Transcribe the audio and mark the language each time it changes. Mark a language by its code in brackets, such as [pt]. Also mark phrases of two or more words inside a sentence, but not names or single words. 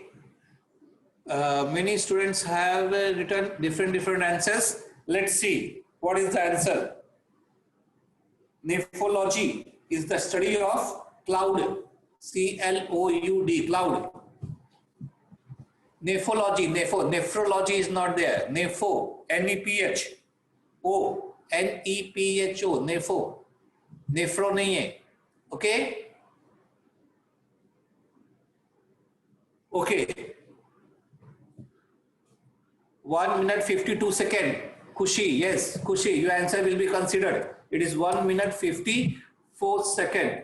[en] Many students have written different answers. Let's see what is the answer. Nephology is the study of cloud. C-L-O-U-D, cloud. Nephology, nephrology is not there. Nepho, N-E-P-H-O, N-E-P-H-O, nepho. [hi] Nephro नहीं है. [en] Okay? Okay. 1 minute 52 seconds. Khushi, yes, Khushi, your answer will be considered. It is 1 minute 54 seconds.